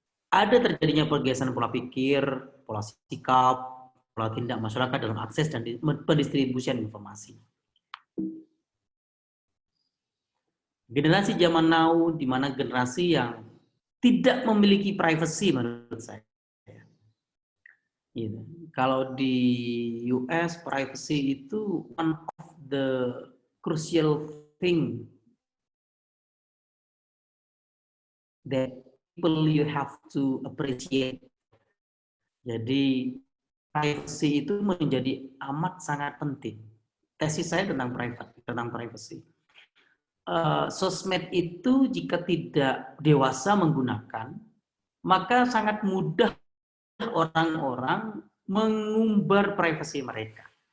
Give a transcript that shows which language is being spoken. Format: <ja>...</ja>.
<id>Ada terjadinya pergeseran pola pikir, pola sikap, pola tindak masyarakat dalam akses dan pendistribusian informasi. Generasi zaman now, di mana generasi yang tidak memiliki privacy menurut saya. Gitu. Kalau di</id> <en>US, privacy</en> <id>itu</id> <en>one of the crucial thing that people you have to appreciate.</en> <id>Jadi privacy itu menjadi amat sangat penting. Tesis saya tentang privacy. Sosmed itu jika tidak dewasa menggunakan, maka sangat mudah orang-orang mengumbar privasi mereka.</id>